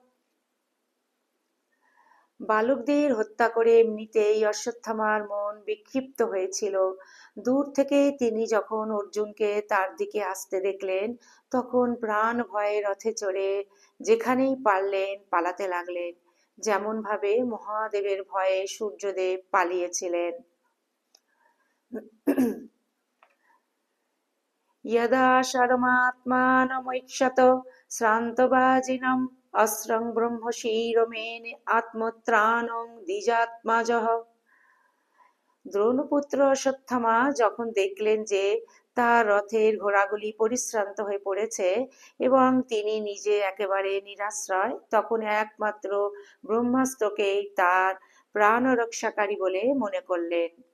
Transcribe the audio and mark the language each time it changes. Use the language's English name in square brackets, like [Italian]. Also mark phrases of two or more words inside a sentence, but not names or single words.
[Bangla] বালকদের হত্যা করে এমনিতেই অশ্বত্থামার মন বিক্ষিপ্ত হয়েছিল। দূর থেকে তিনি যখন অর্জুনকে তার দিকে আসতে দেখলেন, তখন প্রাণ ভয়ে রথে চড়ে যেখানেই পারলেন পালাতে লাগলেন, যেমন ভাবে মহাদেবের ভয়ে সূর্যদেব পালিয়েছিলেন। [Sanskrit] यदा शर्मात्मानमैक्षत श्रान्तबाजिनं अस्रं ब्रह्मशिरोमेने আত্মত্রাণং দ্বিজাত্মজঃ। [Bangla] দ্রোণপুত্র অশ্বত্থামা যখন দেখলেন যে তার রথের ঘোড়াগুলি পরিশ্রান্ত হয়ে পড়েছে এবং তিনি নিজে একেবারে নিরাশ্রয়, তখন একমাত্র ব্রহ্মাস্ত্রকেই তার প্রাণ রক্ষাকারী বলে মনে করলেন।